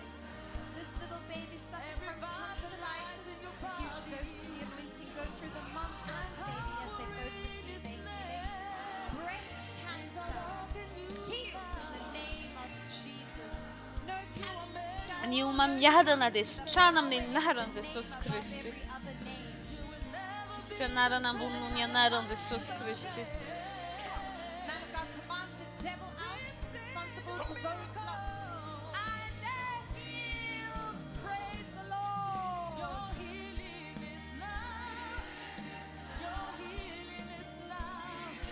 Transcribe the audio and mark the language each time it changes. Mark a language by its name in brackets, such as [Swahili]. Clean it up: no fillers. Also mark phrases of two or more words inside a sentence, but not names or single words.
[English] This little baby suffering from tonsillitis, a huge dose of the anointing go through the mum and baby as they both receive their healing. Breast cancer healed in the name of Jesus. No cancer stands [Malagasy] Ny omamiadana dia sitrana amin'ny anaran'i Jesosy Kristy. [English] every other name. [Malagasy] Tsisy anarana ambony noho ny anaran'i Jesosy Kristy. [English] Man of God commands the devil out, responsible for those lumps. And they're healed. Praise the Lord. Your healing is now. Your healing is now.